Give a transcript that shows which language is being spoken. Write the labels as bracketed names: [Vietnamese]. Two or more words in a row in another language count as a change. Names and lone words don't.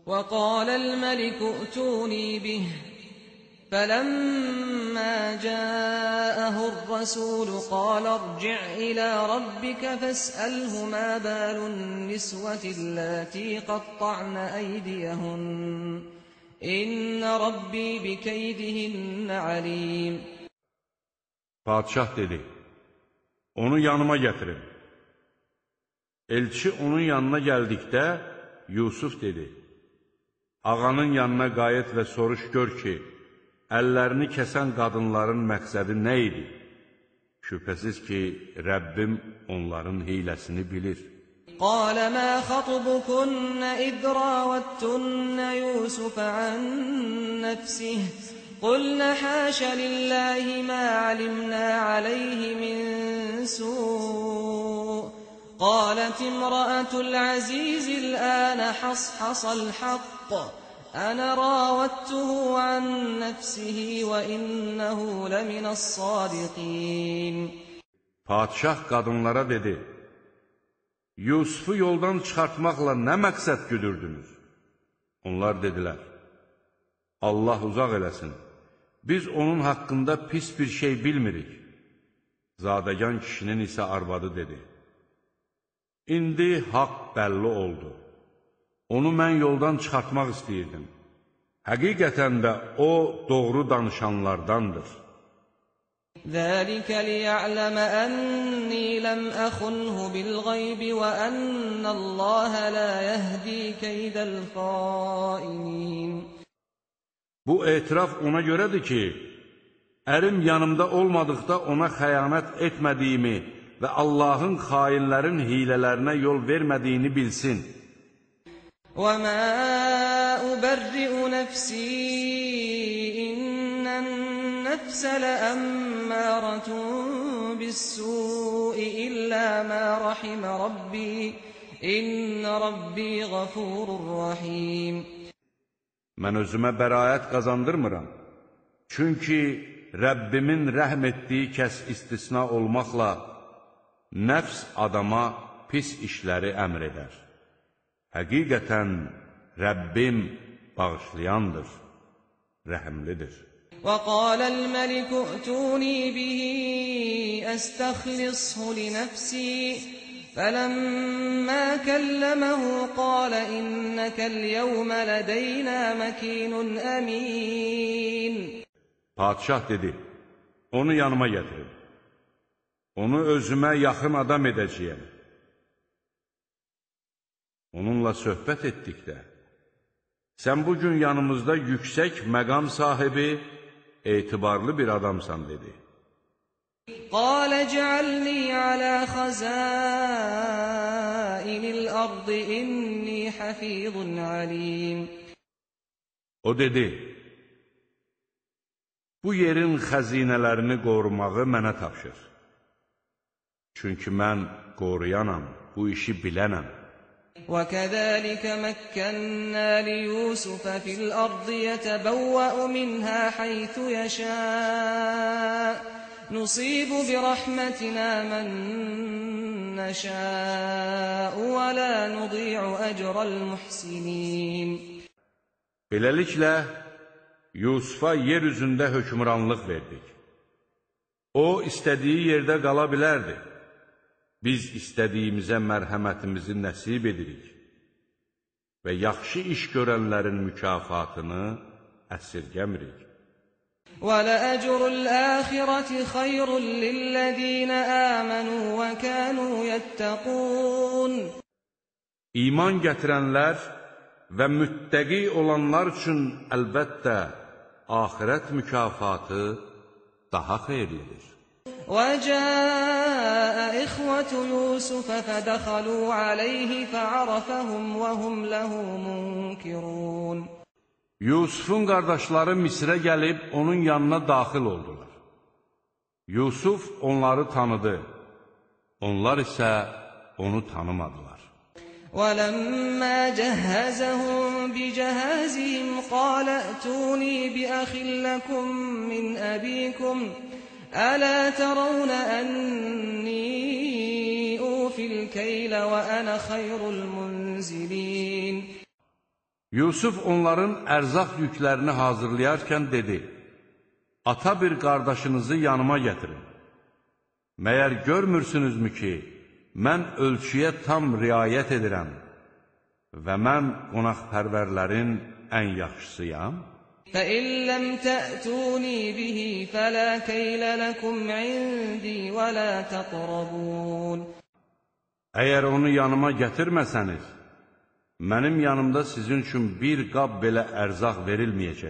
[Arabic] وقال الملك ائتوني به فلما جاءه الرسول قال ارجع إلى ربك فاسأله ما بال النسوة اللاتي قطعن أيديهن إن ربي بكيدهن عليم. [Azerbaijani] Padişah dedi, onu yanıma getirin. Elçi onun yanına geldikdə Yusuf dedi, ağanın yanına qayıt və soruş gör ki, əllərini kəsən qadınların məqsədi nə idi? Şübhəsiz ki, Rəbbim onların hiləsini bilir. [Arabic] قال ما خطبكن إذ راوتن يوسف عن نفسه قلنا حاش لله ما علمنا عليه من سوء قالت امرأة العزيز الآن حصحص الحق أنا راودته عن نفسه وإنه لمن الصادقين. [Azerbaijani] Padişah qadınlara dedi, Yusufu yoldan çıxartmaqla nə məqsəd güdürdünüz? Onlar dedilər, Allah uzaq eləsin, biz onun haqqında pis bir şey bilmirik. Zadəgan kişinin isə arvadı dedi, İndi haqq bəlli oldu. Onu mən yoldan çıxartmaq istəyirdim. Həqiqətən də o doğru danışanlardandır. [Arabic] ذَلِكَ لِيَعْلَمَ أَنِّي لَمْ أَخُنْهُ بِالْغَيْبِ وَأَنَّ اللَّهَ لَا يَهْدِي كَيْدَ الْخَائِنِينَ. [Azerbaijani] Bu etiraf ona görədir ki, ərim yanımda olmadıqda ona xəyanət etmədiyimi və Allahın xainlərin hilələrinə yol vermədiyini bilsin. [Arabic] وَمَا أُبَرِّئُ نَفْسِي إِنَّ النَّفْسَ لَأَمَّارَةٌ بِالسُّوءِ إِلَّا مَا رَحِمَ رَبِّي إِنَّ رَبِّي غَفُورٌ رَحِيمٌ. [Azerbaijani] Mən özümə bəraət qazandırmıram. Çünki Rəbbimin rəhm etdiyi kəs istisna olmaqla nəfs adama pis işləri əmr edər. Həqiqətən Rəbbim bağışlayandır, rəhimlidir. [Arabic] وَقَالَ الْمَلِكُ ائْتُونِي بِهِ أَسْتَخْلِصْهُ لِنَفْسِي فَلَمَّا كَلَّمَهُ قَالَ إِنَّكَ الْيَوْمَ لَدَيْنَا مَكِينٌ أَمِينٌ. [Azerbaijani] Padişah dedi, onu yanıma gətirin. Onu özümə yaxın adam edəcəyəm. Onunla söhbət etdikdə, sən bugün yanımızda yüksək məqam sahibi, etibarlı bir adamsan, dedi. [Arabic] قَالَ اجْعَلْنِي عَلَى خَزَائِنِ الْأَرْضِ إِنِّي حَفِيظٌ عَلِيمٌ. [Azerbaijani] O dedi, bu yerin xəzinələrini qorumağı mənə tapşır. Çünki mən qoruyanam, bu işi bilənəm. [Arabic] وَكَذَلِكَ مَكَّنَّا لِيُوسُفَ فِي الْأَرْضِ يَتَبَوَّأُ مِنْهَا حَيْثُ يَشَاءُ نُصِيبُ بِرَحْمَتِنَا مَن نَّشَاءُ وَلَا نُضِيعُ أَجْرَ الْمُحْسِنِينَ. [Azerbaijani] Beləliklə, Yusufa yer üzündə hökmranlıq verdik. O, istədiyi yerdə qala bilərdi. Biz istədiyimizə mərhəmətimizi nəsib edirik və yaxşı iş görənlərin mükafatını əsirgəmirik. [Arabic] وَلَأَجْرُ الْآخِرَةِ خَيْرٌ لِلَّذِينَ آمَنُوا وَكَانُوا يَتَّقُونَ. [Azerbaijani] İman gətirənlər və müttəqi olanlar üçün əlbəttə axirət mükafatı daha xeyirlidir. [Arabic] وَجَاءَ إِخْوَةُ يُوسُفَ فَدَخَلُوا عَلَيْهِ فَعَرَفَهُمْ وَهُمْ لَهُ مُنكِرُونَ. [Azerbaijani] Yusufun qardaşları Misrə gəlib onun yanına daxil oldular. Yusuf onları tanıdı, onlar isə onu tanımadılar. [Arabic] وَلَمَّا جَهَّزَهُم بِجَهَازِهِمْ قَالَ ائْتُونِي بِأَخٍ لَّكُم مِّنْ أَبِيكُمْ أَلَا تَرَوْنَ أَنِّي أُوفِي الْكَيْلَ وَأَنَا خَيْرُ الْمُنزِلِينَ. [Azerbaijani] Yusuf onların ərzaq yüklərini hazırlayarkən dedi, ata bir qardaşınızı yanıma gətirin. Məyər görmürsünüzmü ki, mən ölçüyə tam riayət edirəm və mən qonaqpərvərlərin ən yaxşısıyam? [Arabic] فَإِن لَّمْ تَأْتُونِي بِهِ فَلَا كَيْلَ لَكُمْ عِندِي وَلَا تَقْرَبُونَ [Azerbaijani] Əgər onu yanıma gətirməsəniz, mənim yanımda sizin üçün bir qab belə ərzaq verilməyəcək.